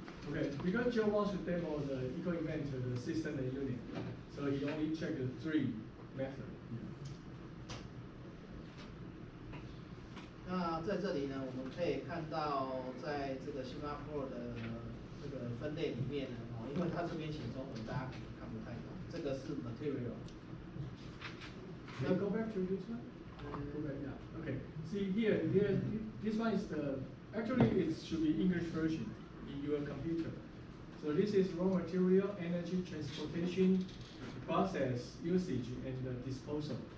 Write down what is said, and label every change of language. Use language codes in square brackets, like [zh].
[en] Okay, because Joe wants to demo the equal event to the system and unit, so he only checked the 3 methods. [zh] 那在这里呢，我们可以看到，在这个 Sigma Pro 的这个分类里面呢，因为它这边写中文，大家可能看不太懂。这个是 material。 [en] Can you go back to this one? Go back, yeah. Okay. See here, this one is actually it should be English version in your computer. So this is raw material, energy, transportation, process, usage, and disposal.